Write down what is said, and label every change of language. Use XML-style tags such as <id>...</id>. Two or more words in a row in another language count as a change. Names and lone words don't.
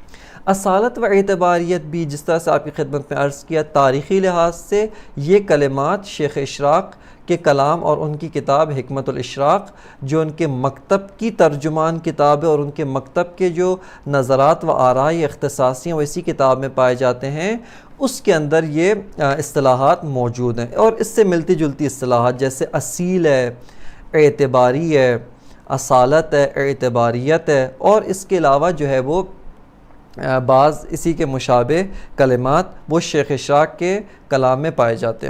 <ur>اصالت و اعتباریت بھی جس طرح سے آپ کی خدمت میں عرض کیا، تاریخی لحاظ سے یہ کلمات شیخ اشراق کے کلام اور ان کی کتاب حکمت الاشراق، جو ان کے مکتب کی ترجمان کتاب ہے اور ان کے مکتب کے جو نظرات و آراء اختصاصی ہیں وہ اسی کتاب میں پائے جاتے ہیں، اس کے اندر یہ اصطلاحات موجود ہیں. اور اس سے ملتی جلتی اصطلاحات جیسے اصیل ہے، اعتباری ہے، اصالت ہے، اعتباریت ہے، اور اس کے علاوہ جو ہے وہ بعض اسی کے مشابہ کلمات وہ شیخ اشراق کے کلام میں پائے جاتے ہیں.</ur>